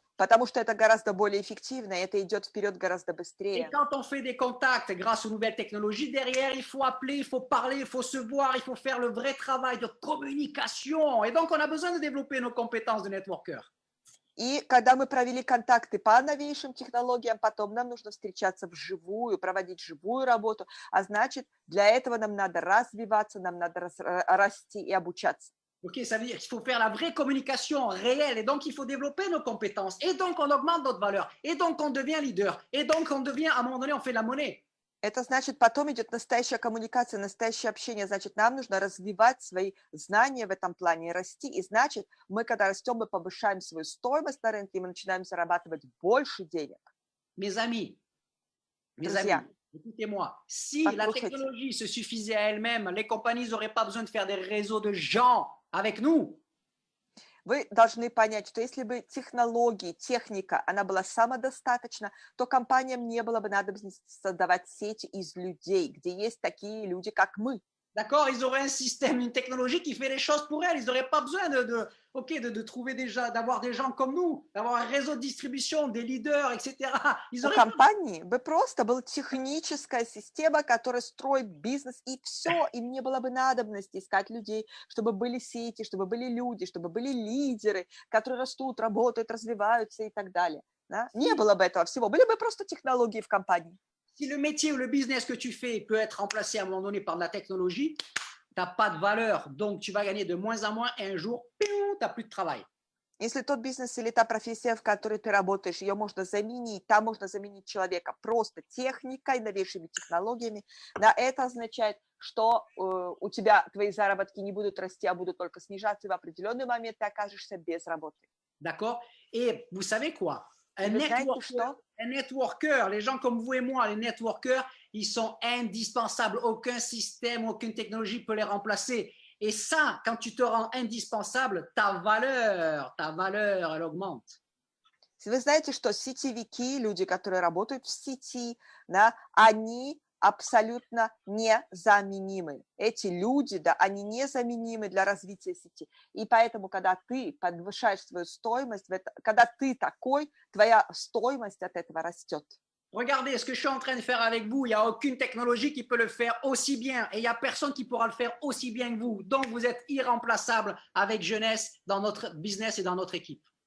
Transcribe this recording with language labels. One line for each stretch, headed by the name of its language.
Russian: Потому что это гораздо более эффективно, и это идет вперед гораздо
French: Et
Russian: быстрее.
French: quand on fait des contacts grâce aux nouvelles technologies, derrière, il faut appeler, il faut parler, il faut se voir, il faut faire le vrai travail de communication. Et donc, on a besoin de développer nos compétences de networker.
Russian: И когда мы провели контакты по новейшим технологиям, потом нам нужно встречаться вживую, проводить живую работу, а значит, для этого нам надо развиваться, нам надо расти и обучаться.
French: Ok, ça veut dire qu'il faut faire la vraie communication réelle et donc il faut développer nos compétences et donc on augmente notre valeur et donc on devient leader et donc on devient, à un moment donné, on fait de la monnaie.
Russian: Это значит, потом идет настоящая коммуникация, настоящее общение. Значит, нам нужно развивать свои знания в этом плане, расти. И значит, мы, когда растем, мы повышаем свою стоимость на рынке, и мы начинаем зарабатывать больше денег.
French: Mes amis,
Russian: Друзья,
French: écoutez-moi, si la
Russian: послушайте.
French: technologie se suffisait à elle-même, les compagnies n'auraient pas besoin de faire des réseaux de gens avec nous.
Russian: Вы должны понять, что если бы технологии, техника, она была самодостаточна, то компаниям не было бы надобности создавать сети из людей, где есть такие люди, как мы.
French: D'accord? Ils auraient un système, une technologie qui fait les choses pour elles. Ils n'auraient pas besoin de trouver d'avoir des gens comme nous, d'avoir un réseau de distribution, des leaders, etc. Ils
Russian: У
French: auraient
Russian: компании бы просто была техническая система, которая строит бизнес, и все, им не было бы надобности искать людей, чтобы были сети, чтобы были люди, чтобы были лидеры, которые растут, работают, развиваются и так далее. Да? Не было бы этого всего, были бы просто технологии в компании.
French: Si le métier ou le business que tu fais peut être remplacé à un moment donné par de la technologie, tu n'as pas de valeur, donc tu vas gagner de moins en moins et un jour, tu n'as plus de travail.
Russian: Если тот бизнес или та профессия, в которой ты работаешь, ее можно заменить, там можно заменить человека просто техникой, новейшими технологиями, да, это означает, что у тебя твои заработки не будут расти, а будут только снижаться, и в определенный момент ты окажешься без работы.
French: D'accord? Et vous savez quoi? Et vous знаете что? Un networker, les gens comme vous et moi, les networkers, ils sont indispensables. Aucun système, aucune technologie peut les remplacer. Et ça, quand tu te rends indispensable, ta valeur, elle augmente.
Russian: Вы знаете, что сетевики, люди, которые работают в сети, да, они абсолютно незаменимы. Эти люди, да, они незаменимы для развития сети. И поэтому, когда ты подвышаешь свою стоимость, когда ты такой, твоя стоимость от этого растет.
French: Regardez, ce que je suis en train de faire avec vous, il n'y a aucune technologie qui peut le faire aussi bien et il n'y a personne qui pourra le faire aussi bien que vous. Donc, vous êtes irremplaçable avec Jeunesse dans notre business et dans notre équipe.